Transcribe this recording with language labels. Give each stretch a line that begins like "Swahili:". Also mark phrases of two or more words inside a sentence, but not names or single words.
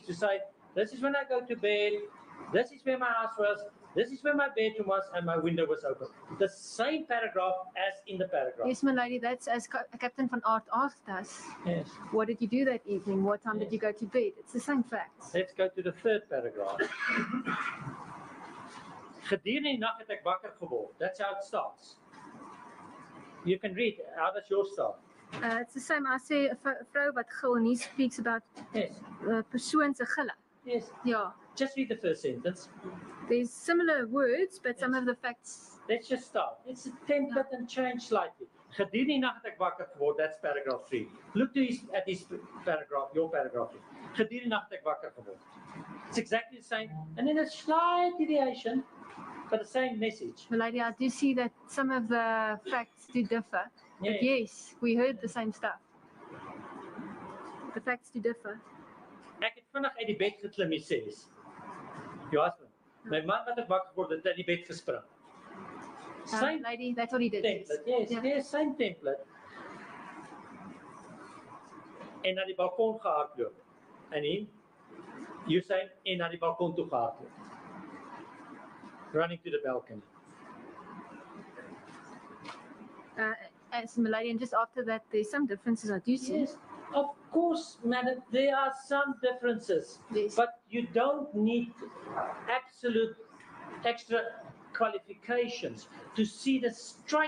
English: To say, this is when I go to bed. This is where my house was. This is where my bedroom was, and my window was open. The same paragraph as in the paragraph. Yes, my lady, that's as Captain van Aert asked us. Yes. What did you do that evening? What time did you go to bed? It's the same facts. Let's go to the third paragraph.
Afrikaans: Gedurende die nag het ek wakker geword.
English: That's how it starts. You can read. How does yours start? It's the same. I say a
Afrikaans: vrou wat gil,
English: and he speaks about
Afrikaans: persoon se gille.
English: Yes. Yeah. Just read the first sentence. There's similar words, but some of the facts. Let's just start. It's a template and change slightly.
Afrikaans: Gedurende die nag het ek wakker geword.
English: That's paragraph 3. Look at his paragraph, your paragraph 3.
Afrikaans: Gedurende die nag het ek wakker geword.
English: It's exactly the same, and then a slight deviation, but the same message. Well, lady, I do see that some of the facts do differ. Yeah. But yes, we heard the same stuff. The facts do differ.
Afrikaans: Ek het vinnig uit die bed geklim,
English: he says. Your husband.
Afrikaans: My man wat ek wakker geword het uit die bed gespring.
English: Same lady, that's what he did. template. Yes, Yeah. yes, same template.
Afrikaans: En na die balkon gehardloop. En
English: you say
Afrikaans: en na die balkon toe gehardloop.
English: Running to the balcony. As Milady, and just after that, there's some differences I do see. Yes, of course, madam, there are some differences, Yes. but you don't need absolute extra qualifications to see the striking similarity.